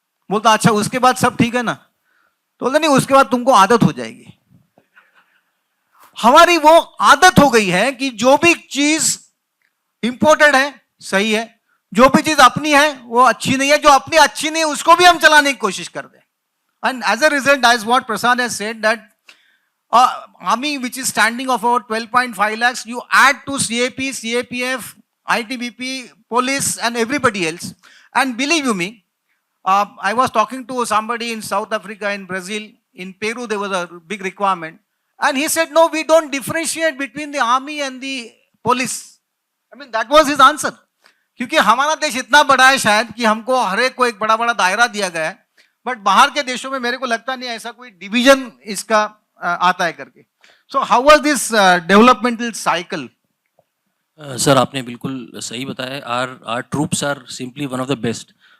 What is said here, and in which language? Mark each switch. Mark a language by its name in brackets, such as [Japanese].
[Hindi] बोलता अच्छा उसके बाद सब ठीक है ना? तो बोलते नहीं, उसके बाद तुमको आदत हो जाएगी। हमारी वो आदत हो गई है कि जो भी चीज इंपोर्टेड है सही है, जो भी चीज अपनी है वो अच्छी नहीं है, जो अपनी अच्छी नहीं है उसको भी हम चलाने की कोशिश कर दें। [English] And as a result, as what Prasad has said, that army which is standing of about 12.5 lakhs, you add to CAP, CAPF, ITBP, police and everybody else. And believe you me, I was talking to somebody in South Africa, in Brazil, in Peru there was a big requirement, and he said no, we don't differentiate between the army and the police. I mean that was his answer. [Hindi] क्योंकि हमारा देश इतना बड़ा है शायद कि हमको हर एक को एक बड़ा बड़ा दायरा दिया गया है, बट बाहर के देशों में मेरे को लगता नहीं ऐसा कोई डिवीजन इसका आता है करके। [English] So how was this developmental cycle? [Hindi] Sir आपने बिल्कुल सही बताया। [English] Our troops are simply one of the best.